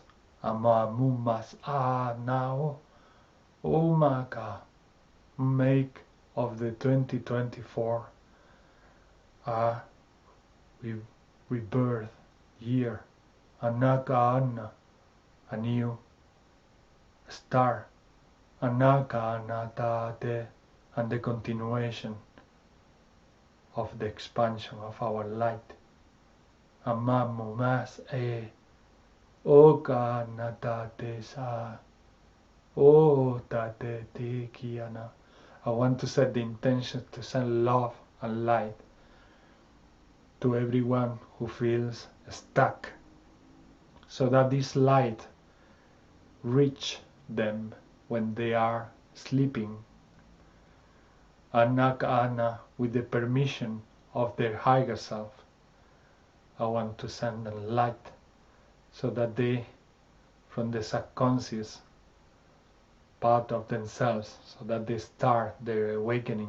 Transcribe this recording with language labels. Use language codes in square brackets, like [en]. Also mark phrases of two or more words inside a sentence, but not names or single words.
[en] Ama mumas now, umaka, make of the 2024 a rebirth year, anaka anna, a new star, anaka anata, and the continuation of the expansion of our light. Amamu mas oka natate sa o tate te kiana. I want to set the intention to send love and light to everyone who feels stuck, so that this light reach them when they are sleeping. Anakana, with the permission of their higher self, I want to send them light so that they, from the subconscious part of themselves, so that they start their awakening.